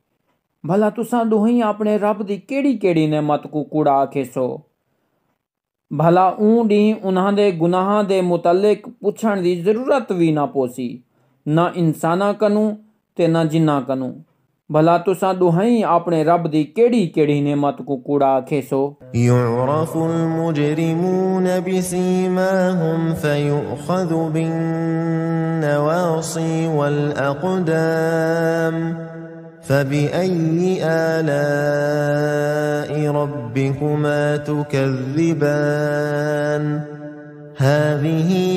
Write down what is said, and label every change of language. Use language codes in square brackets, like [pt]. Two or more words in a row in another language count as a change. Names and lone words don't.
[skr] بھلا تساں دوہیں اپݨے رب دی کیڑھی کیڑھی نعمت کوں کوڑا آکھیسو. بھلا اوں ݙینہہ انہاں دے گناہاں دے متعلق پچھݨ دی ضرورت وی نہ پوسی، نہ انساناں کنوں تے نہ جناں کنوں. بھلا تساں ݙوہائیں اپݨے رب دی کیڑھی کیڑھی نعمت کوں کوڑا آکھیسو. [ar] يعرف المجرمون بسيماهم فيؤخذ بالنواصي والأقدام فبأي آلاء ربكما تكذبان هذه